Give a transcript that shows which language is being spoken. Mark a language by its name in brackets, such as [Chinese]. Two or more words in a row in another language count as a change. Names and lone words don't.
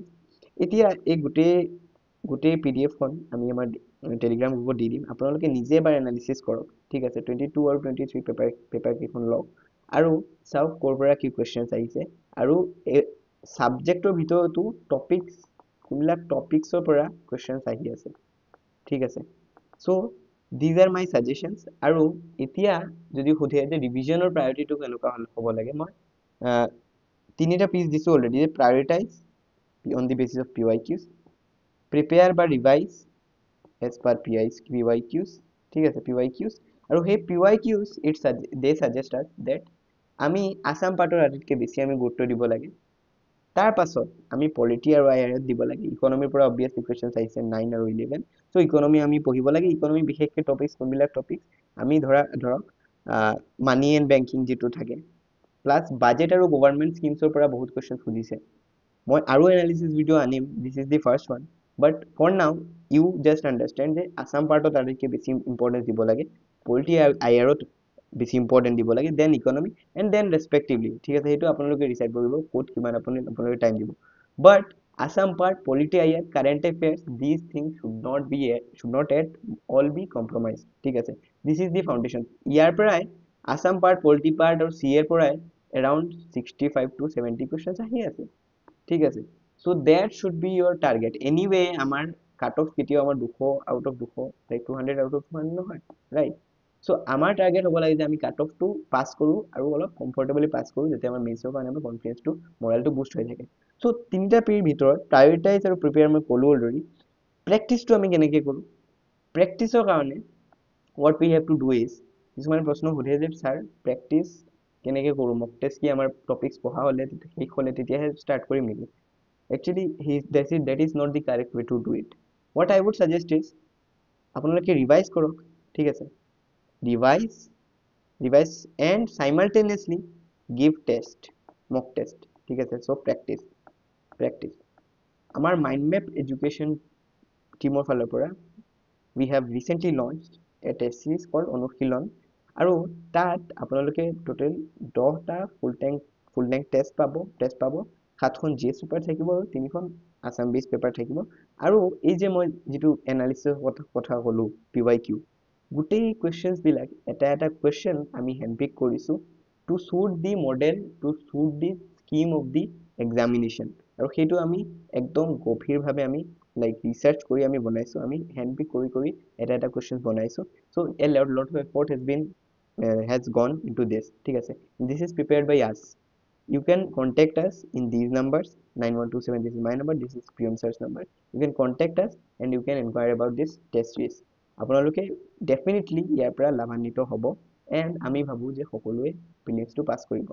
[Assamese] এতিয়া এই গোটেই PDF-খন আমি আমাৰ টেলিগ্ৰাম গ্ৰুপত দি দিম, আপোনালোকে নিজে এবাৰ এনালিচিছ কৰক, ঠিক আছে। 22 আৰু 23 পেপাৰকেইখন লওক আৰু চাওক ক'ৰ পৰা কি কুৱেশ্যনছ আহিছে, আৰু এই ছাবজেক্টৰ ভিতৰতো কোনবিলাক টপিকছৰ পৰা কুৱেশ্যনছ আহি আছে, ঠিক আছে। চ' [English] these are my suggestions [Assamese] আৰু এতিয়া যদি সোধে যে ৰিভিজনৰ প্ৰায়োৰিটিটো কেনেকুৱা হ'ব লাগে মই তিনিটা পিচ দিছো অলৰেডি [English] prioritize on the basis of PYQs prepare [Assamese] বা [English] revise as per PYQs [Assamese] ঠিক আছে PYQs আৰু সেই PYQs [English] they suggest us that [Assamese] আমি আসাম পাৰ্টৰ আটাইতকৈ বেছি আমি গুৰুত্ব দিব লাগে তাৰ পাছত আমি পলিটি আৰু আইআৰএত দিব লাগে ইকনমিৰ পৰা [English] obviously questions [Assamese] আহিছে 9 আৰু 11 সো ইকনমি আমি পঢ়িব লাগে ইকনমি বিশেষকৈ টপিকছ কোনবিলাক টপিকছ আমি ধৰক [English] money and banking [Assamese] যেটো থাকে প্লাস বাজেট আৰু গভৰ্ণমেণ্ট স্কিমছৰ পৰা বহুত কোৱেশ্চন সুধিছে মই আৰু [English] analysis video [Assamese] আনিম [English] this is the first one but for now you just understand [Assamese] যে আসাম পাৰ্টত আটাইতকৈ বেছি ইম্পৰ্টেঞ্চ দিব লাগে পলিটি আইআৰত বেছি ইম্পৰ্টেণ্ট দিব লাগে [English] then economy and then respectively [Assamese] ঠিক আছে সেইটো আপোনালোকে ডিসাইড কৰিব ক'ত কিমান আপোনালোকে টাইম দিব বাট আসাম পাৰ্ট পলিটি আইআৰ [English] current affairs this things should not at all be compromise [Assamese] ঠিক আছে [English] this is the foundation [Assamese] ইয়াৰ পৰাই আসাম পাৰ্ট পলিটি পাৰ্ট আৰু চি এৰ পৰাই [English] around 65 to 70 questions [Assamese] আহি আছে ঠিক আছে [English] so that should be your target anyway [Assamese] আমাৰ কাট অফ কেতিয়াও আমাৰ [English] 200 out of 200 like 200 out [Assamese] of 200 নহয় [English] right so [Assamese] আমাৰ টাৰ্গেট হ'ব লাগে যে আমি কাট অফটো পাস কৰো আৰু অলপ কমফৰ্টেবলি পাস কৰো যাতে আমাৰ মেইনছৰ কাৰণে আমাৰ কনফিডেন্সটো মৰালটো বুষ্ট হৈ থাকে so তিনিটা পিৰ ভিতৰত প্ৰায়োৰিটাইজ আৰু প্ৰিপেয়াৰ মই ক'লো অলৰেডি প্ৰেক্টিছটো আমি কেনেকৈ কৰোঁ প্ৰেক্টিছৰ কাৰণে [English] what we have to do is [Assamese] কিছুমান প্ৰশ্ন সোধে যে স্যাৰ প্ৰেক্টিছ কেনেকৈ কৰোঁ [English] mock test [Assamese] কি আমাৰ টপিকছ পঢ়া হ'লে শেষ হ'লে তেতিয়াহে ষ্টাৰ্ট কৰিম নেকি [English] actually that is not the correct way to do it what I would suggest is [Assamese] আপোনালোকে ৰিভাইজ কৰক ঠিক আছে [English] ৰিভাইজ and simultaneously give test mock test [Assamese] ঠিক আছে [English] so practice আমাৰ mind map education [Assamese] টিমৰ ফালৰ পৰা [English] we have recently launched a test series called অনুশীলন [Assamese] আৰু তাত আপোনালোকে টোটেল 10টা ফুল টেংক টেষ্ট পাব 7খন [English] GS paper [Assamese] থাকিব আৰু 3খন [English] Assam base paper [Assamese] থাকিব আৰু এই যে মই যেটো এনালিসিস কথা ক'লো PYQ গোটেই কোৱেশ্চনছ বিলাক এটা কোৱেশ্চন আমি হ্যান্ডপিক কৰিছো [English] to suit the model to suit the scheme of the examination [Assamese] আৰু সেইটো আমি একদম গভীৰভাৱে আমি [English] like research [Assamese] কৰি আমি বনাইছো আমি হ্যান্ডপিক কৰি এটা কোৱেশ্চন বনাইছো [English] so a lot of effort has gone into this [Assamese] ঠিক আছে [English] this is prepared by us you can contact us in these numbers 9127 this is my number this is Priyam sir's number you can contact us and you can inquire about this test series আপোনালোকে definitely [Assamese] ইয়াৰ পৰা লাভান্বিত হ'ব [English] and [Assamese] আমি ভাবো যে সকলোৱে প্ৰিলিমছটো পাস কৰিব